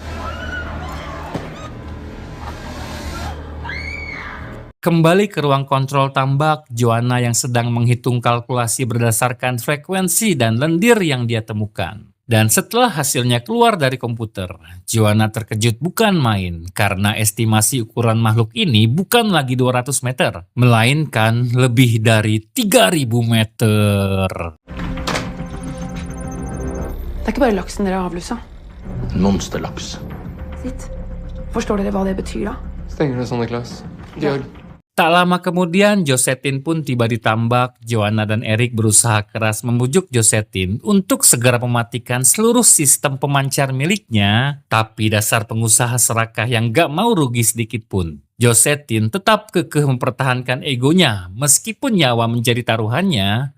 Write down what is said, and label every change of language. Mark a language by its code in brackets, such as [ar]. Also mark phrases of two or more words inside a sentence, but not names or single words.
[id] Kembali ke ruang kontrol tambak, Joanna yang sedang menghitung kalkulasi berdasarkan frekuensi dan lendir yang dia temukan. Dan setelah hasilnya keluar dari komputer, Joanna terkejut bukan main karena estimasi ukuran makhluk ini bukan lagi 200 meter, melainkan lebih dari 3000 meter. [no] Det er ikke bare laksen dere har avlussa. En monsterlaks. Sitt. Forstår dere hva det betyr da? Stenger det sånn, Niklas? Georg? [id] Tak lama kemudian, Josetin pun tiba di tambak. Joanna dan Eric berusaha keras membujuk Josetin untuk segera mematikan seluruh sistem pemancar miliknya. Tapi dasar pengusaha serakah yang gak mau rugi sedikit pun. Josetin tetap kekeh mempertahankan egonya meskipun nyawa menjadi taruhannya.